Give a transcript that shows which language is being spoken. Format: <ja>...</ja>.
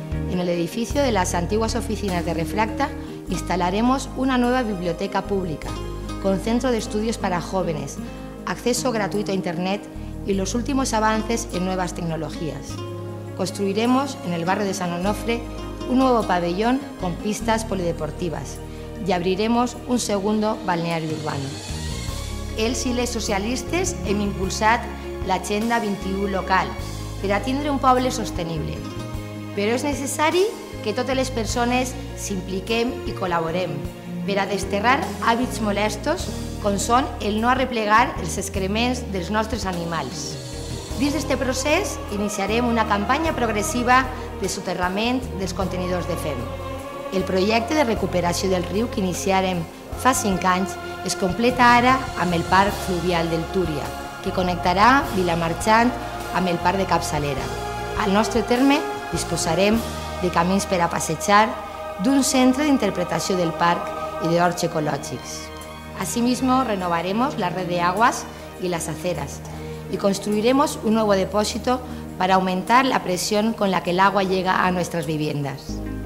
<es>En el edificio de las antiguas oficinas de Refracta instalaremos una nueva biblioteca pública, con centro de estudios para jóvenes, acceso gratuito a Internet y los últimos avances en nuevas tecnologías. Construiremos en el barrio de Sant Onofre un nuevo pabellón con pistas polideportivas y abriremos un segundo balneario urbano.</es> <ca>Els i les socialistes hem impulsat l'Agenda 21 local per a tindre un poble sostenible. Però és necessari que totes les persones s'impliquem i col·laborem per a desterrar hàbits molestos com són el no arreplegar els excrements dels nostres animals. Dins d'aquest procés iniciarem una campanya progressiva de soterrament dels contenidors de fem. El projecte de recuperació del riu que iniciarem fa 5 anys es completa ara amb el parc fluvial del Túria, que connectarà Vilamarxant amb el parc de Capçalera. Al nostre terme disposarem de camins per a passejar, d'un centre d'interpretació del parc y de horts ecológicos.</ca> <es>Asimismo, renovaremos la red de aguas y las aceras y construiremos un nuevo depósito para aumentar la presión con la que el agua llega a nuestras viviendas.</es>